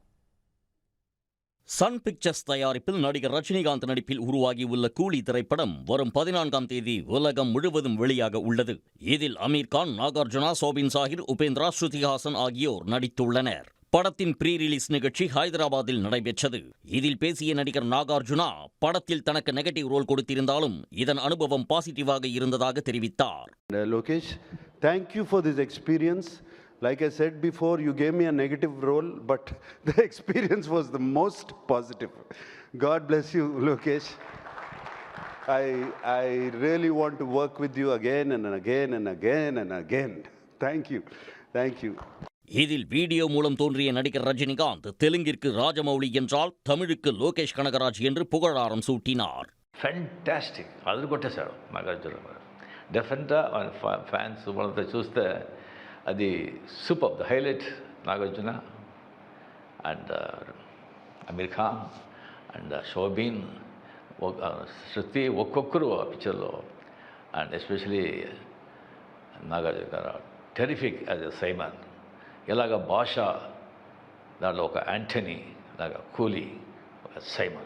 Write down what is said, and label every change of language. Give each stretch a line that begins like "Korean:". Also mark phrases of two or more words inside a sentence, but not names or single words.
Tamil: சன் பிக்சர்ஸ் தயாரிப்பில் நடிகர் ரஜினிகாந்த் நடிப்பில் உருவாகியுள்ள கூலி திரைப்படம் வரும் 14ஆம் தேதி உலகம் முழுவதும் வெளியாக உள்ளது. இதில் அமீர் கான், நாகார்ஜுனா, சோபின் சாஹிர், உபேந்திரா, ஸ்ருதிஹாசன் ஆகியோர் நடித்துள்ளனர். படத்தின்
English: pre release
Tamil: நிகழ்ச்சி ஹைதராபாத்தில் நடைபெற்றது. இதில் பேசிய நடிகர் நாகார்ஜுனா படத்தில் தனக்கு
English: negative role
Tamil: கொடுத்திருந்தாலும் இதன் அனுபவம் பாசிட்டிவாக இருந்ததாக தெரிவித்தார்.
English: Lokesh, thank you for this experience. Like I said before, you gave me a negative role, but the experience was the most positive. God bless you, Lokesh. I really want to work with you again and again and again and again. Thank you. Thank you.
Tamil: இதில் வீடியோ மூலம் தோன்றிய நடிகர் ரஜினிகாந்த் தெலுங்கிற்கு ராஜமௌலி என்றால் தமிழுக்கு லோகேஷ் கனகராஜ் என்று புகழாரம் சூட்டினார்.
Telugu: ఫ్యాంటాస్టిక్ అదిగొట్టేశాడు నాగార్జున డెఫినెట్గా ఫ్యాన్స్ వాళ్ళంతా చూస్తే అది
English: super the highlight
Telugu: నాగార్జున అండ్ అమీర్ ఖాన్ అండ్ షోబీన్ శృతి ఒక్కొక్కరు ఆ పిక్చర్లో అండ్ ఎస్పెషలీ నాగార్జున గారు
English: terrific as a Simon.
Telugu: ఇలాగ భాష దాంట్లో ఒక యాంటనీ ఇలాగ కూలీ ఒక సైమన్.